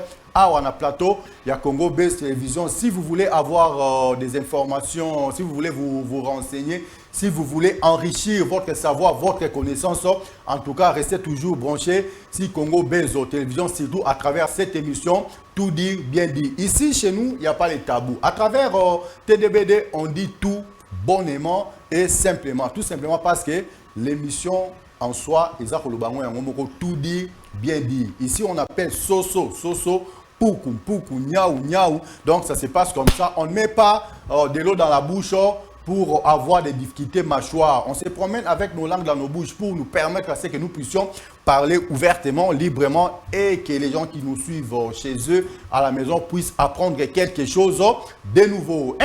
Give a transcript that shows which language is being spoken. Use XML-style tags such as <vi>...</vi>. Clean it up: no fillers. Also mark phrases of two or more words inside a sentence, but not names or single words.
<fr>Ah, on a plateau, il y a Congo Bezo Télévision. Si vous voulez avoir des informations, si vous voulez vous renseigner, si vous voulez enrichir votre savoir, votre connaissance, en tout cas, restez toujours branchés sur Congo Bezo Télévision, surtout à travers cette émission, tout dit, bien dit. Ici, chez nous, il n'y a pas les tabous. À travers TDBD, on dit tout bonnement et simplement. Tout simplement parce que l'émission en soi, tout dit, bien dit. Ici, on appelle</fr> <ln>soso, poukou, niaou, niaou.</ln> <fr>Donc, ça se passe comme ça. On ne met pas de l'eau dans la bouche pour avoir des difficultés mâchoires. On se promène avec nos langues dans nos bouches pour nous permettre à ce que nous puissions parler ouvertement, librement et que les gens qui nous suivent chez eux à la maison puissent apprendre quelque chose de nouveau.</fr>